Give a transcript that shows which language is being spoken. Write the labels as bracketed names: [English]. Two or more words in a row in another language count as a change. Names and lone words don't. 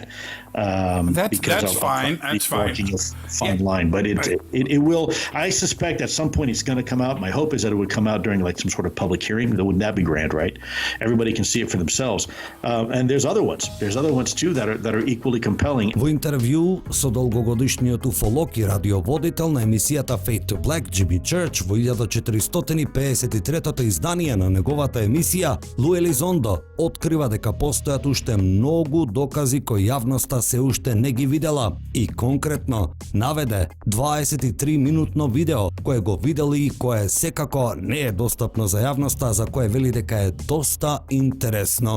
[English] That's fine. That's fine. Fine line, but it will. I suspect at some point it's going to come out. My hope is that it would come out during like some sort of public hearing. Wouldn't that be grand, right? Everybody can see it for themselves. And there's other ones. There's other ones too that are equally compelling. [Macedonian] Во интервју со долгогодишниот уфолог и радиоводител на емисијата Fade to Black, Jimmy Church, во 1453-то издание на неговата емисија, Лу Елизондо открива дека постојат уште многу докази кои јавноста се уште не ги видела, и конкретно наведе 23-минутно видео кое го видели и кое секако не е достапно за јавноста, за кое вели дека е доста интересно.